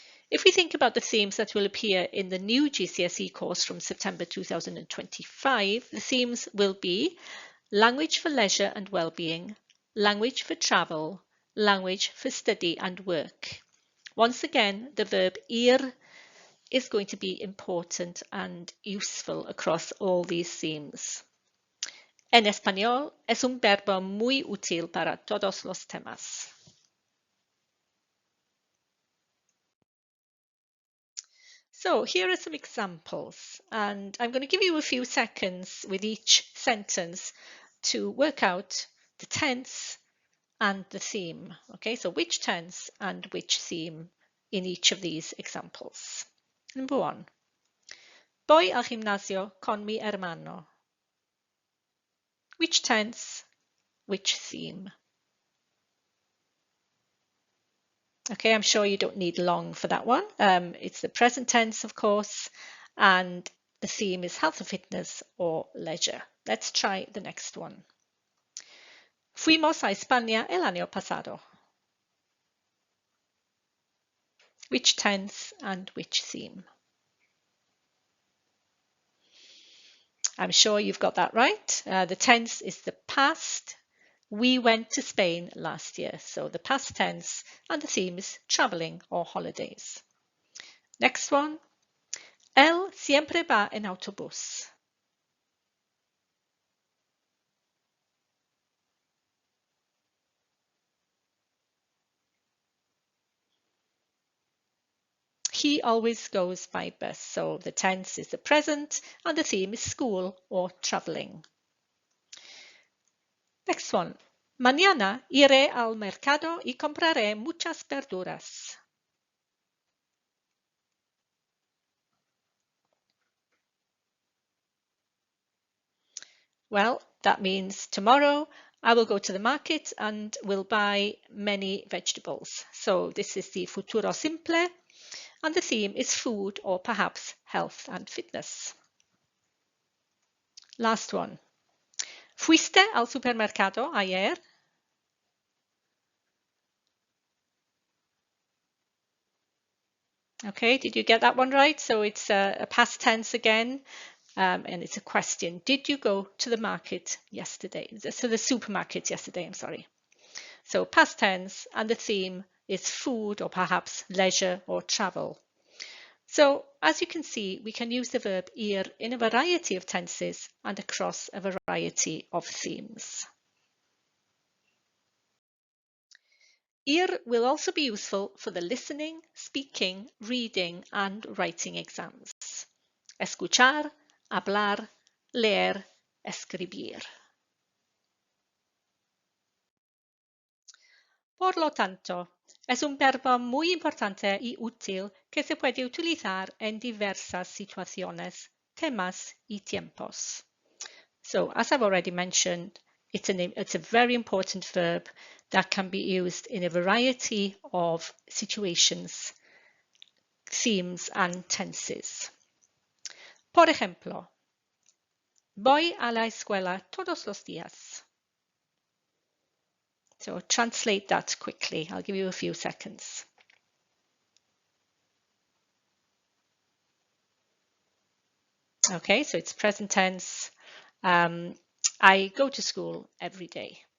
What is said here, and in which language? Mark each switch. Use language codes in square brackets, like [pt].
[en] If we think about the themes that will appear in the new GCSE course from September 2025, the themes will be language for leisure and well-being, language for travel, language for study and work. Once again, the verb ir is going to be important and useful across all these themes. [es] En español es un verbo muy útil para todos los temas. [en] So here are some examples, and I'm going to give you a few seconds with each sentence to work out the tense and the theme. Okay, so which tense and which theme in each of these examples. Number one, [es] voy al gimnasio con mi hermano. [en] Which tense, which theme? Okay, I'm sure you don't need long for that one. It's the present tense, of course, and the theme is health and fitness or leisure. Let's try the next one. [es] Fuimos a España el año pasado. [en] Which tense and which theme? I'm sure you've got that right. The tense is the past. We went to Spain last year. So the past tense and the theme is traveling or holidays. Next one. [es] Él siempre va en autobús. [en] He always goes by bus. So the tense is the present and the theme is school or traveling. Next one. [es] Mañana iré al mercado y compraré muchas verduras. [en] Well, that means tomorrow I will go to the market and will buy many vegetables. So this is the futuro simple and the theme is food or perhaps health and fitness. Last one. [es] ¿Fuiste al supermercado ayer? [en] Okay, did you get that one right? So it's a past tense again, and it's a question. Did you go to the market yesterday? So the supermarket yesterday, I'm sorry. So past tense, and the theme is food or perhaps leisure or travel. So as you can see, we can use the verb ir in a variety of tenses and across a variety of themes. Ir will also be useful for the listening, speaking, reading and writing exams. [es] Escuchar, hablar, leer, escribir. Por lo tanto, es un verbo muy importante y útil que se puede utilizar en diversas situaciones, temas y tiempos. [en] So, as I've already mentioned, it's a very important verb that can be used in a variety of situations, themes and tenses. [es] Por ejemplo, voy a la escuela todos los días. [en] So translate that quickly. I'll give you a few seconds. Okay, so it's present tense. I go to school every day.